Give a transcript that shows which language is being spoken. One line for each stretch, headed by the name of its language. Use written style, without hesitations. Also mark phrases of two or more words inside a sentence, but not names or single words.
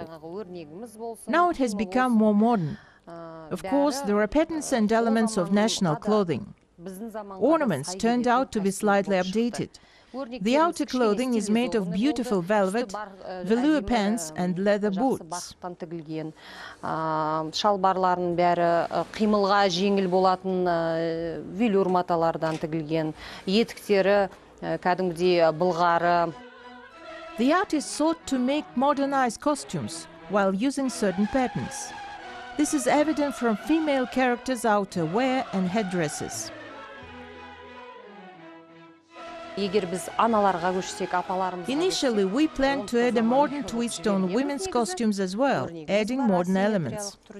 English: Now it has become more modern. Of course, there are patterns and elements of national clothing. Ornaments turned out to be slightly updated. The outer clothing is made of beautiful velvet, velour pants and leather boots.
Kazakh: Шалбарларын бәрі қимылға жеңіл болатын велюр маталардан тігілген, етіктері кәдімгідей былғары.
English: The artist sought to make modernized costumes while using certain patterns. This is evident from female characters' outerwear and headdresses. Initially, we planned to add a modern twist on women's costumes as well, adding modern elements.